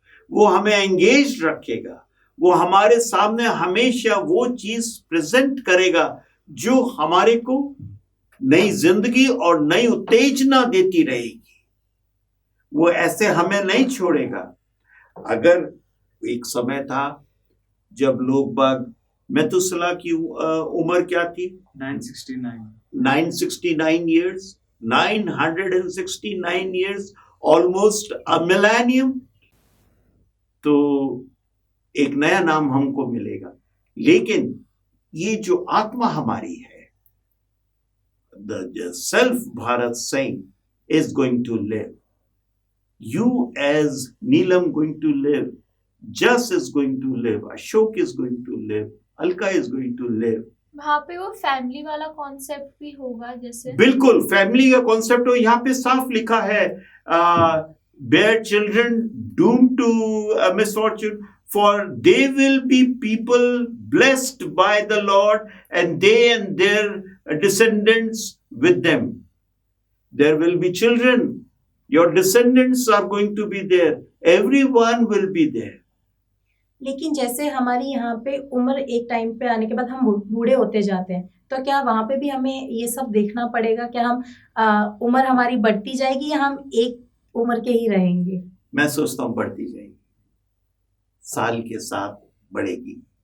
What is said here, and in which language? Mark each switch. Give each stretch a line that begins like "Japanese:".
Hindi: वो हमें एंगेज रखेगा, वो हमारे सामने हमेशा वो चीज प्रेजेंट करेगा जो हमारे को नई जिंदगी और नई उत्तेजना देती रहेगी। वो ऐसे हमें नहीं छोड़ेगा। अगर एक समय था जब लोग बाग, मेतुसला की उम्र क्या थी?
English: 969 years, 969 years, almost a millennium।
Hindi: तो एक नया नाम हमको मिलेगा। लेकिन ये जो आत्मा हमारी है,
English: the self Bharat Singh is going to live. You as Neelam going to live, Jas is going to live, Ashok is going to live, Alka is going to live.
Hindi: वहाँ पे वो फैमिली वाला कॉन्सेप्ट भी होगा जैसे? बिल्कुल family का concept हो। यहाँ पे साफ लिखा है
English: bear children doomed to misfortune, for they will be people blessed by the Lord, and they and their descendants with them. There will be children, your descendants are going to be there, everyone will be there.
Hindi: लेकिन जैसे हमारी यहाँ पे उम्र एक time पे आने के बाद हम बूढ़े होते जाते हैं, तो क्या वहाँ पे भी हमें ये सब देखना पड़ेगा? क्या हम उम्र हमारी बढ़ती जाएगी या हम एक उम्र के ही रहेंगे? मैं सोचता हूँ बढ़ती जाएगी, साल के साथ बढ़ेगी,